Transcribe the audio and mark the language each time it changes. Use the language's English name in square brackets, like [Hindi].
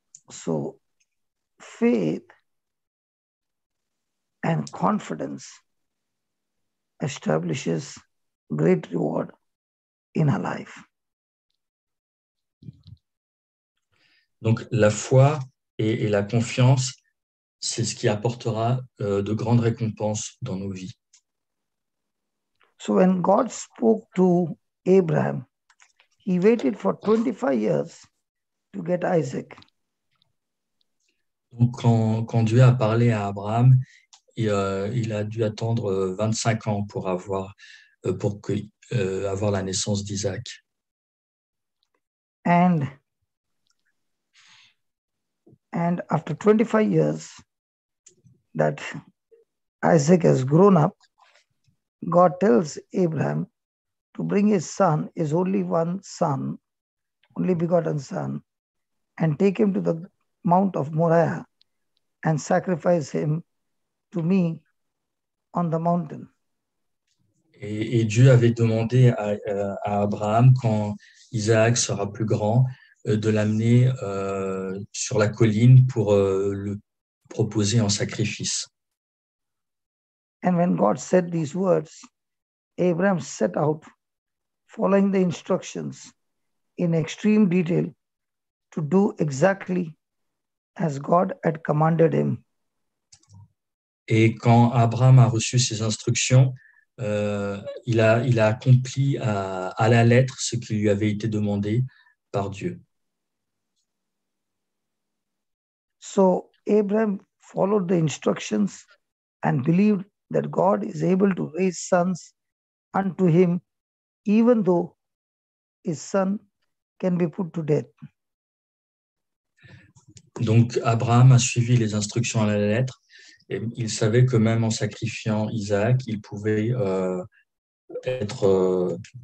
[English] So faith and confidence establishes great reward in our life. [French] Donc la foi et la confiance, c'est ce qui apportera de grandes récompenses dans nos vies. [English] So when God spoke to Abraham, he waited for 25 years to get Isaac. [French] Donc quand Dieu a parlé à Abraham, il a dû attendre 25 ans pour avoir la naissance d'Isaac. [English] And after 25 years that Isaac has grown up, God tells Abraham to bring his son, his only one son, only begotten son, and take him to the Mount of Moriah and sacrifice him to me on the mountain. [French] Et Dieu avait demandé à Abraham, quand Isaac sera plus grand, de l'amener sur la colline pour le proposer en sacrifice. [English] And when God said these words, Abraham set out, following the instructions in extreme detail, to do exactly as God had commanded him. [French] Et quand Abraham a reçu ces instructions, il a accompli à la lettre ce qui lui avait été demandé par Dieu. [English] So Abraham followed the instructions and believed that God is able to raise sons unto him, even though his son can be put to death. [French] Donc Abraham a suivi les instructions à la lettre, et il savait que même en sacrifiant Isaac, il pouvait être